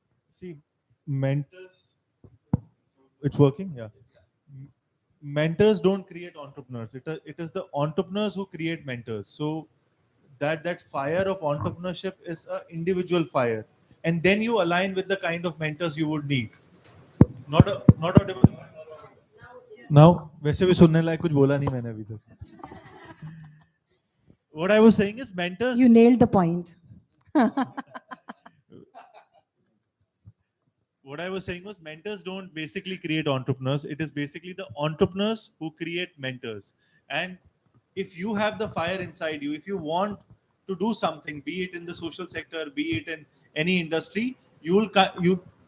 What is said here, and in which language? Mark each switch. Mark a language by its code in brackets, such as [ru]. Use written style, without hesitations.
[en] See, mentors, it's working, yeah. Mentors don't create entrepreneurs. It is the entrepreneurs who create mentors. So that fire of entrepreneurship is an individual fire, and then you align with the kind of mentors you would need. Not audible. [hi] Now, वैसे भी सुनने लायक कुछ बोला नहीं मैंने अभी तक. [en] What I was saying is mentors. You nailed the point. What I was saying was mentors don't basically create entrepreneurs. It is basically the entrepreneurs who create mentors. And if you have the fire inside you, if you want to do something, be it in the social sector, be it in any industry, you will you.